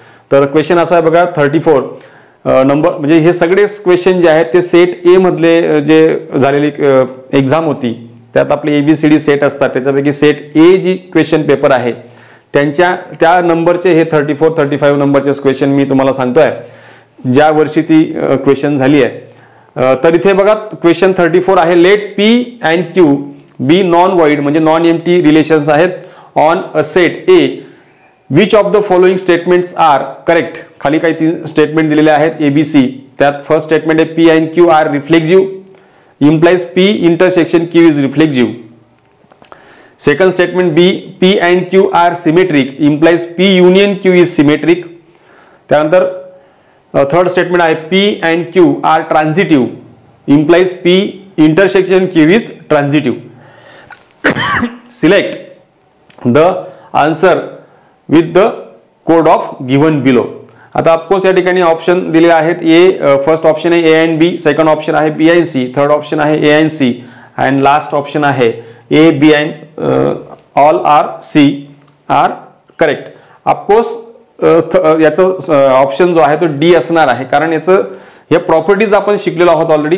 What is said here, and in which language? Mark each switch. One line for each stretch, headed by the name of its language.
Marathi: तर क्वेश्चन असा आहे बघा 34 नंबर, म्हणजे हे सगळे क्वेश्चन जे आहेत ते सेट ए मधले जे झालेली एक्झाम होती त्यात आपले ABCD सेट असतात, त्याच्यापैकी सेट ए जी क्वेश्चन पेपर आहे त्या नंबरचे हे 34-35 नंबरचे क्वेश्चन मी तुम्हाला सांगतोय ज्या वर्षी ती क्वेश्चन झाली आहे. तर इथे बघा क्वेश्चन 34 आहे
English: let P and Q be non void,
Marathi: म्हणजे नॉन एम्प्टी रिलेशन्स आहेत on a set A.
English: Which of the following statements are correct.
Marathi: खाली काही 3 स्टेटमेंट दिलेले आहेत ABC. त्यात फर्स्ट स्टेटमेंट आहे
English: P and Q are reflexive, implies P intersection Q is reflexive. Second statement B, P and Q are symmetric, implies P union Q is symmetric.
Marathi: त्यानंतर third statement आहे
English: P and Q are transitive, implies P intersection Q is transitive. Select the answer with the code of given below.
Marathi: आता of course या ठिकाणी option दिलेले आहेत. ए first option आहे A and B, second option आहे B and C, third option आहे A and C and last option आहे A, B and all R C R correct. Of course याचं ऑप्शन जो आहे तो D असणार आहे, कारण याचं हे प्रॉपर्टीज आपण शिकलेलो आहोत ऑलरेडी.